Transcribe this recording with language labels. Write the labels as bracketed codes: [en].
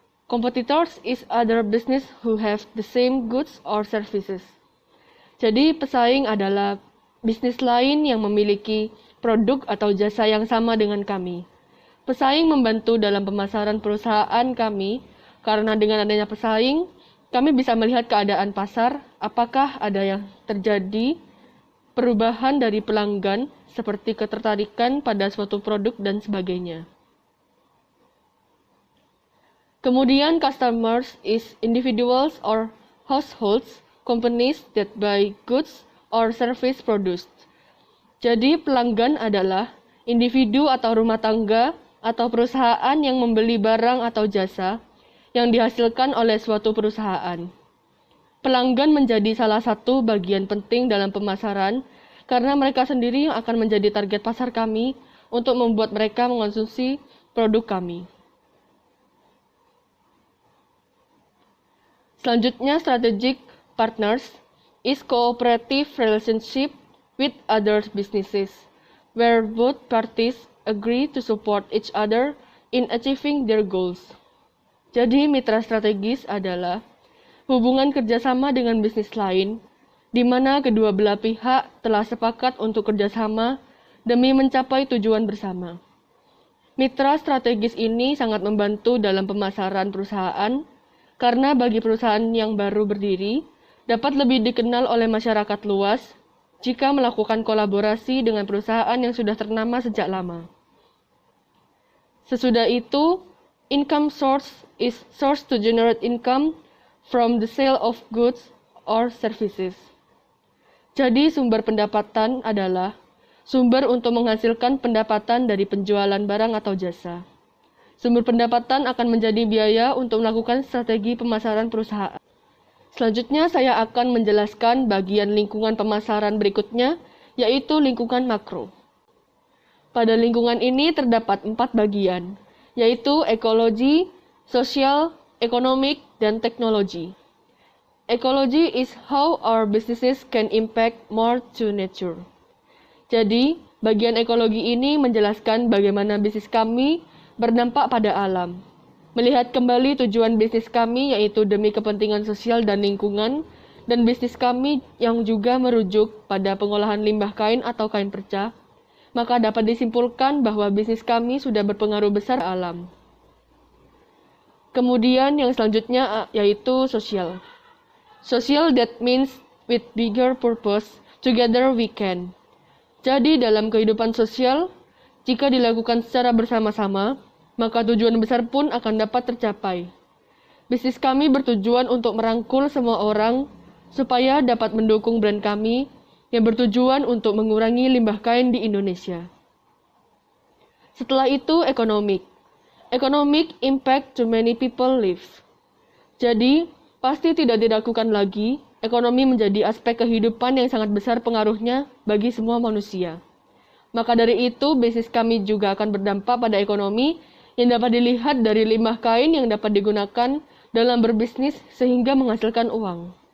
[en] Competitors is other business who have the same goods or services. [id] Jadi pesaing adalah bisnis lain yang memiliki produk atau jasa yang sama dengan kami. Pesaing membantu dalam pemasaran perusahaan kami, karena dengan adanya pesaing, kami bisa melihat keadaan pasar, apakah ada yang terjadi perubahan dari pelanggan, seperti ketertarikan pada suatu produk dan sebagainya. [en] Kemudian customers is individuals or households, companies that buy goods or service produced. [id] Jadi pelanggan adalah individu atau rumah tangga atau perusahaan yang membeli barang atau jasa yang dihasilkan oleh suatu perusahaan. Pelanggan menjadi salah satu bagian penting dalam pemasaran karena mereka sendiri yang akan menjadi target pasar kami untuk membuat mereka mengonsumsi produk kami. [en] Selanjutnya, strategic partners is cooperative relationship with other businesses, where both parties agree to support each other in achieving their goals. [id] Jadi, mitra strategis adalah hubungan kerjasama dengan bisnis lain, di mana kedua belah pihak telah sepakat untuk kerjasama demi mencapai tujuan bersama. Mitra strategis ini sangat membantu dalam pemasaran perusahaan, karena bagi perusahaan yang baru berdiri, dapat lebih dikenal oleh masyarakat luas jika melakukan kolaborasi dengan perusahaan yang sudah ternama sejak lama. [en] Sesudah itu, income source is source to generate income from the sale of goods or services. [id] Jadi sumber pendapatan adalah sumber untuk menghasilkan pendapatan dari penjualan barang atau jasa. Sumber pendapatan akan menjadi biaya untuk melakukan strategi pemasaran perusahaan. Selanjutnya saya akan menjelaskan bagian lingkungan pemasaran berikutnya, yaitu lingkungan makro. Pada lingkungan ini terdapat 4 bagian, yaitu ekologi, sosial, ekonomik, dan teknologi. [en] Ecology is how our businesses can impact more to nature. [id] Jadi, bagian ekologi ini menjelaskan bagaimana bisnis kami berdampak pada alam. Melihat kembali tujuan bisnis kami, yaitu demi kepentingan sosial dan lingkungan, dan bisnis kami yang juga merujuk pada pengolahan limbah kain atau kain perca, maka dapat disimpulkan bahwa bisnis kami sudah berpengaruh besar alam. Kemudian yang selanjutnya yaitu sosial. [en] Social that means with bigger purpose, together we can. [id] Jadi dalam kehidupan sosial, jika dilakukan secara bersama-sama, maka tujuan besar pun akan dapat tercapai. Bisnis kami bertujuan untuk merangkul semua orang supaya dapat mendukung brand kami yang bertujuan untuk mengurangi limbah kain di Indonesia. Setelah itu, economic. [en] Economic impact to many people lives. [id] Jadi, pasti tidak diragukan lagi, ekonomi menjadi aspek kehidupan yang sangat besar pengaruhnya bagi semua manusia. Maka dari itu, bisnis kami juga akan berdampak pada ekonomi yang dapat dilihat dari limbah kain yang dapat digunakan dalam berbisnis sehingga menghasilkan uang.